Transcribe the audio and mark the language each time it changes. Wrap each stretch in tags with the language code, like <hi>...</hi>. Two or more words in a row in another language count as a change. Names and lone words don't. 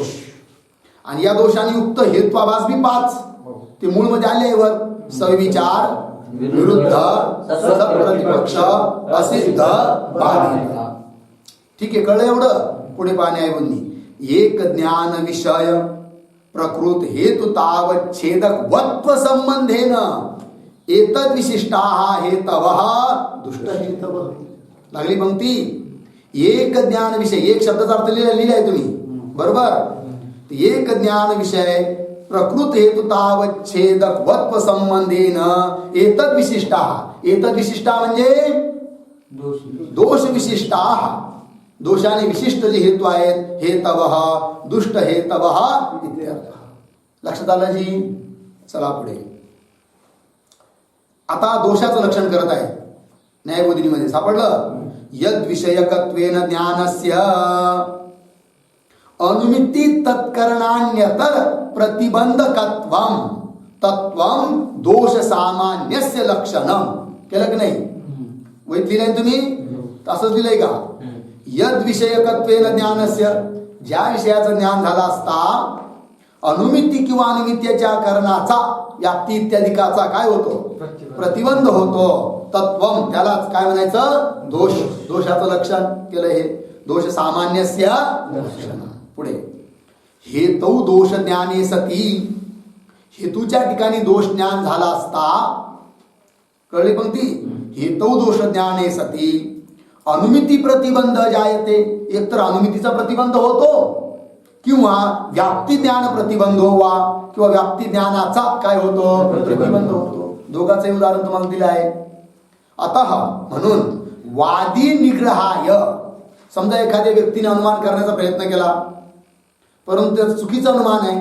<mr>आणि या दोषांनी युक्त हेत्वाभास बी 5 ते मूळ मध्ये आले वर. सविचार, विरुद्ध, सतप्रतिपक्ष, असिद्ध, बाधित. ठीक आहे, कळलं एवढं? पुढे पाण्याऐवजी</mr> <sa>एक ज्ञान विषय प्रकृत हेतु तावच्छेदक वत्व संबंधेन एतद विशिष्टा हेतवः दुष्ट हेतव.</sa> <mr>लागली पंक्ती. एक ज्ञान विषय, एक शब्दाचा अर्थ लिहिलाय तुम्ही बरोबर.</mr> <sa>एक ज्ञान विषय प्रकृत हेतु तावच्छेदक वत्व संबंधेन एतद विशिष्टा. एतद विशिष्टा</sa> <mr>म्हणजे</mr> <sa>दोष विशिष्टा.</sa> <mr>दोषाने विशिष्ट जे हेतू आहेत</mr> <sa>हेतवः दुष्ट हेतवः इत्यर्थ.</sa> <mr>लक्षात आलं जी. चला पुढे. आता दोषाचं लक्षण करत आहे न्यायबोधिनीमध्ये सापडलं.</mr> <sa>यद विषयकत्वेन ज्ञानस्य अनुमिती तत्करणान्यतर प्रतिबंधकत्वम तत्वम दोष सामान्यस्य लक्षणम.</sa> <mr>केलं की नाही? वैत लिहिलंय तुम्ही? असंच लिहिलंय का?</mr> <sa>यद विषयकत्वेन ज्ञानस्य,</sa> <mr>ज्या विषयाचं ज्ञान झालं असता अनुमिती किंवा अनुमित्याच्या करणाचा व्याप्ती इत्यादिकाचा काय होतो? प्रतिबंध होतो. तत्वम, त्यालाच काय म्हणायचं? दोष. दोषाचं लक्षण केलं हे.</mr> <sa>दोष सामान्यस्य लक्षण.</sa> <mr>पुढे</mr> <sa>हेतु दोष ज्ञाने सती,</sa> <mr>हेतूच्या ठिकाणी दोष ज्ञान झाला असता. कळली पंक्ती?</mr> <sa>हेतु दोष ज्ञाने सती अनुमिती प्रतिबंध जायते.</sa> <mr>एकतर अनुमितीचा प्रतिबंध होतो किंवा व्याप्ती ज्ञान प्रतिबंध होवा किंवा व्याप्ती ज्ञानाचा काय होतो? प्रतिबंध होतो. दोघांचे उदाहरण तुम्हाला दिलं आहे. अतः म्हणून</mr> <sa>वादी निग्रहाय,</sa> <mr>समजा एखाद्या व्यक्तीने अनुमान करण्याचा प्रयत्न केला परंतु त्याचं चुकीचं अनुमान आहे.</mr>